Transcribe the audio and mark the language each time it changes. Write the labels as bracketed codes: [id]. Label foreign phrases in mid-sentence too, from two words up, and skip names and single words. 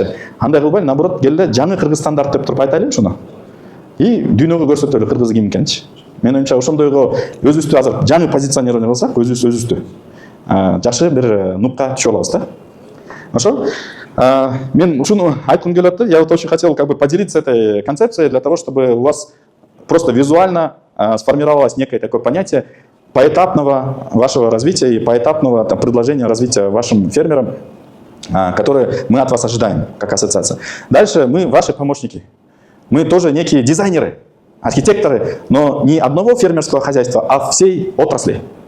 [ky] Андай кылбай, наоборот, келде жаңы кыргыз стандарт деп туруп айтайлы ушуну. И дүйнөгө көрсөтөлү кыргыз ким экенчи. Менин оюмча ошондойго өзүбүздү азыр жаңы позиционирование кылсак, өзүбүздү жакшы бир нукка түшө алабыз, да? [ru] Хорошо? [ky] Мен ушуну айткым келип атты. [ru] Я вот очень хотел как бы поделиться этой концепцией для того, чтобы у вас просто визуально сформировалось некое такое понятие поэтапного вашего развития и поэтапного предложения развития вашим фермерам, которые мы от вас ожидаем как ассоциация. Дальше мы ваши помощники. Мы тоже некие дизайнеры, архитекторы, но не одного фермерского хозяйства, а всей отрасли.